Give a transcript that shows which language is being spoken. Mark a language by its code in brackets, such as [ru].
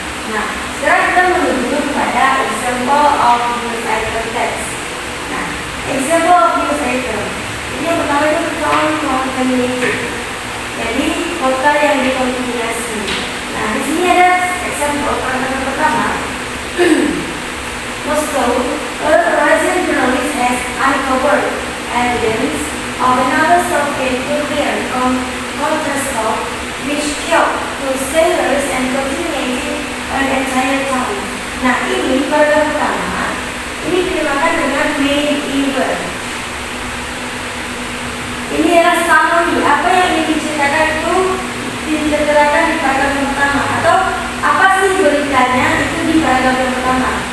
[id] Nah, sekarang kita menuju kepada example of news item text. Nah, example of news item. Ini yang pertama itu concatenated. Jadi kota yang dikontaminasi. Nah, di sini ada example paragraf pertama. [en] Moscow, a Russian journalist has uncovered evidence of another Soviet nuclear counterstroke which killed 2 sailors and contaminated an entire town. [id] Nah, ini paragraf pertama. Ini dinamakan dengan main event. Ini adalah summary. Apa yang ingin diceritakan itu diterterakan di paragraf yang pertama, atau apa sih beritanya itu di paragraf yang pertama.